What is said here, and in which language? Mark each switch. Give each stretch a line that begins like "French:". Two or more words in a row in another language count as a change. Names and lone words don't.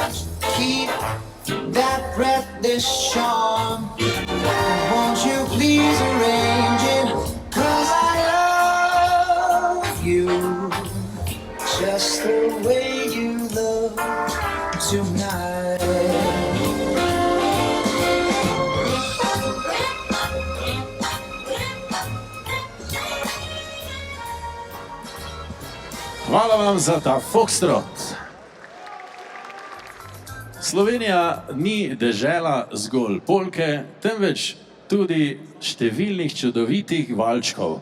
English: Keep that breathless charm. Won't you please arrange it? 'Cause I love you just the way you look tonight.
Slovenian: Hvala vam za ta foxtrot. Slovenija ni dežela zgolj polke, temveč tudi številnih čudovitih valčkov.